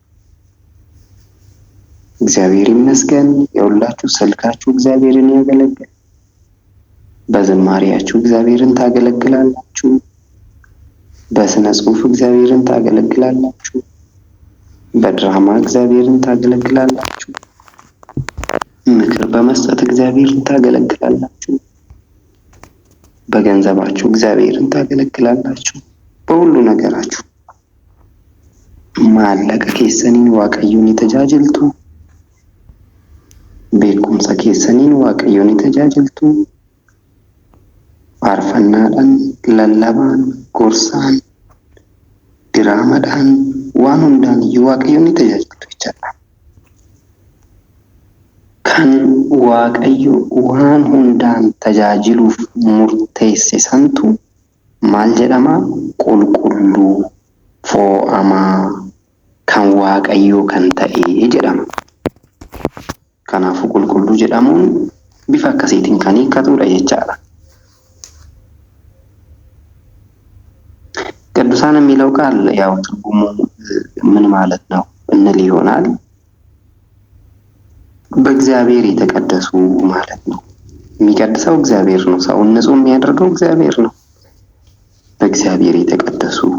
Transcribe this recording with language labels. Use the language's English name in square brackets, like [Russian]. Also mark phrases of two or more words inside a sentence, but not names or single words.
[Amharic] እግዚአብሔር ይመስገን የሁላችሁ ስልካችሁ እግዚአብሔርን ያገለግል። በዝማሬያችሁ እግዚአብሔርን ታገለግላላችሁ። በስነ ጽሑፍ እግዚአብሔርን ታገለግላላችሁ። በድራማ እግዚአብሔርን ታገለግላላችሁ። ምክር በመስጠት እግዚአብሔርን ታገለግላላችሁ። በገንዘባችሁ እግዚአብሔርን ታገለግላላችሁ። በሁሉ ነገራችሁ ማለቀ [Oromo] keessaniin waaqayyoon tajaajiltu. beekumsa keessaniin waaqayyoon tajaajiltu. faarfannaadhaan, lallabaan, gorsaan, diraamaadhaan waan hundaan waaqayyoon tajaajiltu jechaadha. Kan waaqayyo waan hundaan tajaajiluuf murteesse santu maal jedhama? Qulqulluu, fo'amaa, kan waaqayyoo kan ta'e jedhama. Kanaafuu qulqulluu jedhamuun bifa akkasiitiin kan hiikkatudha jechaadha. [Amharic] ቅዱሳን የሚለው ቃል ያው ትርጉሙ ምን ማለት ነው እንል ይሆናል። በእግዚአብሔር የተቀደሱ ማለት ነው። የሚቀድሰው እግዚአብሔር ነው። ሰውን ንጹህ የሚያደርገው እግዚአብሔር ነው። በእግዚአብሔር የተቀደሱ